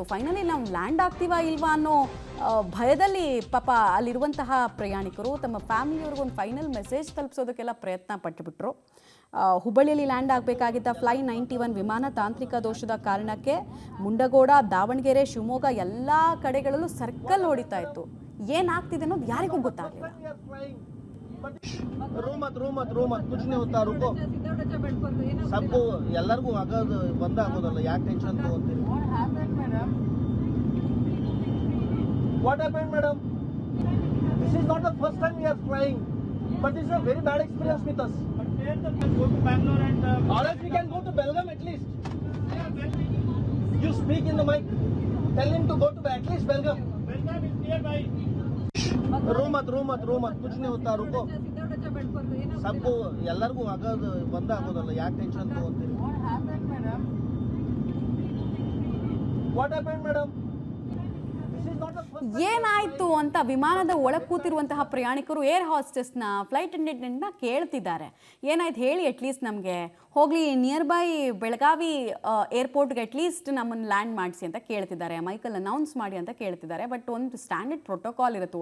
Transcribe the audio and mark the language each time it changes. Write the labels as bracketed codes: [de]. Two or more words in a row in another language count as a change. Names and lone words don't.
[kn] ಫೈನಲಿ ನಾವು ಲ್ಯಾಂಡ್ ಆಗ್ತೀವಾ ಇಲ್ವಾ ಅನ್ನೋ ಭಯದಲ್ಲಿ ಪಾಪ ಅಲ್ಲಿರುವಂತಹ ಪ್ರಯಾಣಿಕರು ತಮ್ಮ ಫ್ಯಾಮಿಲಿಯವ್ರಿಗೊಂದು [en] final message [kn] ತಲುಪಿಸೋದಕ್ಕೆಲ್ಲ ಪ್ರಯತ್ನ ಪಟ್ಟುಬಿಟ್ರು. ಹುಬ್ಬಳ್ಳಿಯಲ್ಲಿ ಲ್ಯಾಂಡ್ ಆಗಬೇಕಾಗಿದ್ದ ಫ್ಲೈ 91 ವಿಮಾನ ತಾಂತ್ರಿಕ ದೋಷದ ಕಾರಣಕ್ಕೆ ಮುಂಡಗೋಡ, ದಾವಣಗೆರೆ, ಶಿವಮೊಗ್ಗ ಎಲ್ಲ ಕಡೆಗಳಲ್ಲೂ ಸರ್ಕಲ್ ಹೊಡಿತಾ ಇತ್ತು. ಏನಾಗ್ತಿದೆ ಅನ್ನೋದು ಯಾರಿಗೂ ಗೊತ್ತಾಗಲಿಲ್ಲ. [hi] कुछ नहीं होता, रुको. [kn] सबको ಎಲ್ಲರಿಗೂ ಆಗೋದು ಬಂದ ಆಗೋದಲ್ಲ, ಯಾಕೆ ಟೆನ್ಷನ್ ತಗೋತೀರಿ? [en] What happened, madam? This is not the first time we are flying, but this is a very bad experience with us. Go to Bangalore and Or else we can go to Belgaum at least. You speak in the mic. Tell him to go to at least Belgaum. Belgaum is nearby. [hi] रो मत कुछ नहीं होता, रुको. [kn] सबको ಎಲ್ಲರಿಗೂ ಆಗೋದು ಬಂದ ಆಗೋದಲ್ಲ, ಯಾಕೆ ಟೆನ್ಷನ್ ತಗೋತೀರಿ? [en] What happened, madam? This is not the first time. [kn] ಏನಾಯ್ತು ಅಂತ ವಿಮಾನದ ಒಳಗೆ ಕೂತಿರುವಂತಹ ಪ್ರಯಾಣಿಕರು ಏರ್ ಹಾಸ್ಟೆಸ್ನ, ಫ್ಲೈಟ್ ಅಟೆಂಡೆಂಟ್ನ ಕೇಳ್ತಿದ್ದಾರೆ. ಏನಾಯ್ತು ಹೇಳಿ, ಅಟ್ಲೀಸ್ಟ್ ನಮಗೆ ಹೋಗಲಿ [en] near by [kn] ಬೆಳಗಾವಿ ಏರ್ಪೋರ್ಟ್ಗೆ ಅಟ್ಲೀಸ್ಟ್ ನಮ್ಮನ್ನು ಲ್ಯಾಂಡ್ ಮಾಡಿಸಿ ಅಂತ ಕೇಳ್ತಿದ್ದಾರೆ. ಮೈಕಲ್ ಅನೌನ್ಸ್ ಮಾಡಿ ಅಂತ ಕೇಳ್ತಿದ್ದಾರೆ. ಬಟ್ ಒಂದು [en] standard protocol [kn] ಇರುತ್ತೆ.